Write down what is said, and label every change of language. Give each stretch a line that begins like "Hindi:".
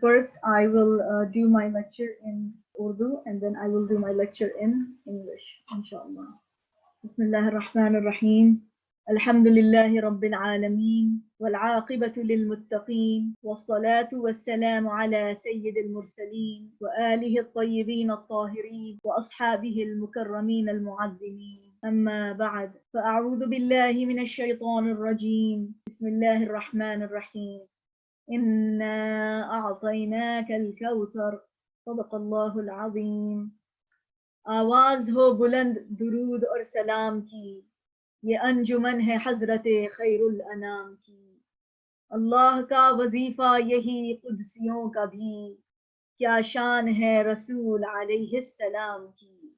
English: First, I will do my lecture in Urdu and then I will do my lecture in English, inshallah.
Arabic: Bismillah ar-Rahman ar-Rahim. الحمد لله رب العالمين والعاقبة للمتقين والصلاة والسلام على سيد المرسلين وآله الطيبين الطاهرين وأصحابه المكرمين المعظمين أما بعد فأعوذ بالله من الشيطان الرجيم بسم الله الرحمن الرحيم إنا أعطيناك الكوثر صدق الله العظيم.
Urdu: آواز ہو بلند درود اور سلام کی، یہ انجمن ہے حضرت خیر الانام کی. اللہ کا وظیفہ یہی قدسیوں کا بھی، کیا شان ہے رسول علیہ السلام کی.